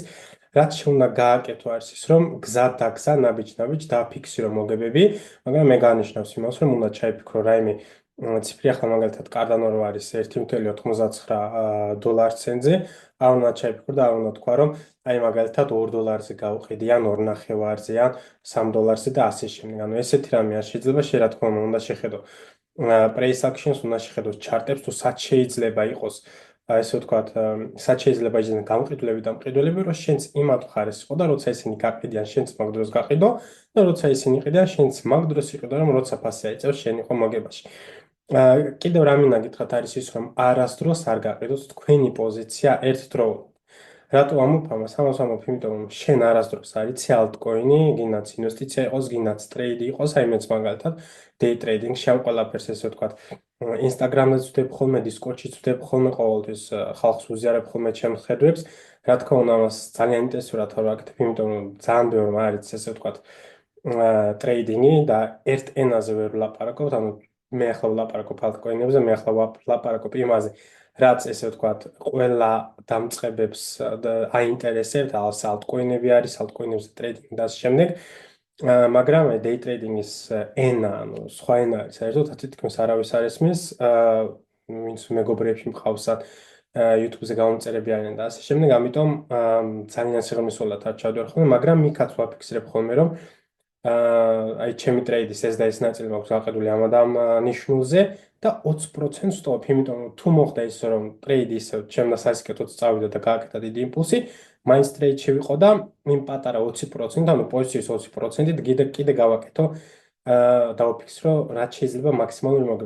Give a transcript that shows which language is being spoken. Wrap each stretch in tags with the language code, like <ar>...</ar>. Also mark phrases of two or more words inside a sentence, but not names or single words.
<ka>რაც შეუნდა გააკეთო არის ის, რომ გზად და გზა ნაბიჯ-ნაბიჯ დააფიქსირო მოგებები, მაგრამ მე გაანიშნავს იმას, რომ უნდა ჩაიფიქრო რაიმე ციფრი, ახლა მაგალითად Cardano რო არის 1.99 დოლარ ცენტზე, არ უნდა ჩაიფიქრო და არ უნდა თქვა, რომ აი მაგალითად $2-ზე გავყიდი, ან 2.5-ზე, ან $3-ზე და ასე შემდეგ. ანუ ესეთი რამე არ შეიძლება, რა თქმა უნდა შეხედო</ka> <en>price actions,</en> <ka>უნდა შეხედო ჩარტებს, თუ სად შეიძლება იყოს ესე ვთქვათ, სად შეიძლება ისინი გამყიდვლები და მყიდველები, რომ შენც იმათ ხარეს იყო და როცა ისინი გაყიდიან, შენც მაგ დროს გაყიდო და როცა ისინი ყიდიან, შენც მაგ დროს იყიდო, რომ როცა ფასი აიწევს, შენ იყო მოგებაში. კიდევ რა მინდა გითხრათ არის ის, რომ არასდროს არ გაყიდოთ თქვენი პოზიცია ერთდროულად. რატო ამობ ამას? ამას ამობ, იმიტომ რომ შენ არასდროს არ იცი ალტკოინი, გინდაც ინვესტიცია იყოს, გინდაც ტრეიდი იყოს, აი მეც მაგალითად</ka> <en>day trading-</en> <ka>ში ამ ყველაფერს ესე ვთქვათ, Instagram-ზე ვწვდებ ხოლმე, Discord-ში ვწვდებ ხოლმე, ყოველთვის ხალხს უზიარებ ხოლმე ჩემს ხედვებს. რა თქმა უნდა, ამას ძალიან ინტენსიურად არ ვაკეთებ, იმიტომ რომ ძალიან ბევრმა არის ესე ვთქვათ ტრეიდინგი და ერთ ენაზე ვერ ვლაპარაკობ, ანუ მე ახლა ვლაპარაკობ ალტკოინებზე, მე ახლა ვლაპარაკობ იმაზე, რაც ესე ვთქვათ, ყველა დამწყებებს აინტერესებთ, ალტკოინები არის, ალტკოინებზე ტრეიდინგი და ასე შემდეგ. მაგრამ</ka> <en>day trading-</en> <ka>ის ენა, ანუ სხვა ენა არის, საერთოდ თითქმის არავის არ ესმის, ვინც მეგობრებში მყავსან YouTube-ზე გამომწერები არიან და ასე შემდეგ, ამიტომ ძალიან სიღრმისეულად არ ჩავდივარ ხოლმე, მაგრამ იქაც ვაფიქსირებ ხოლმე, რომ აი ჩემი ტრეიდის ეს და ეს ნაწილი მაქვს გაყიდული ამ ნიშნულზე და 20% ვსტოპ, იმიტომ რომ თუ მოხდა ის, რომ ტრეიდი ისე ჩემ და სასიკეთოდ წავიდა და გააკეთა დიდი იმპულსი, მაინც ტრეიდში ვიყო და იმ პატარა 20%, ანუ პოზიციის 20%-ით კიდე გავაკეთო, დავაფიქსირო, რაც შეიძლება მაქსიმალური მოგება.</ka>